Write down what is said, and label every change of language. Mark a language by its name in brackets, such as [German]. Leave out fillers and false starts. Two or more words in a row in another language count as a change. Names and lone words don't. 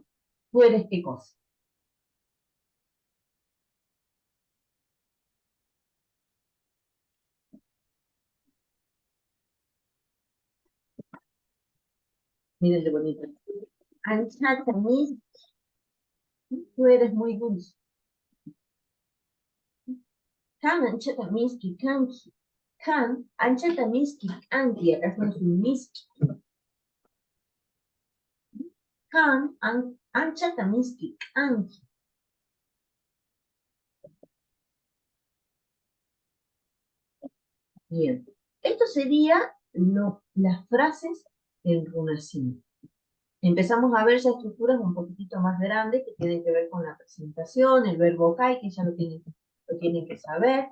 [Spanish] ¿Tú eres qué cosa? Miren qué bonito. [Quechua] Anchata mis, [Spanish] tú eres muy dulce. [Quechua] Kan anchata miski kanki. Kan anchata miski kanki. [Spanish] Acá estamos un miski. [Quechua] Kan anchata miski kanki. [Spanish] Bien. Esto sería las frases en runacino. Empezamos a ver ya estructuras un poquitito más grandes que tienen que ver con la presentación, el verbo kai, que ya lo tienen que saber.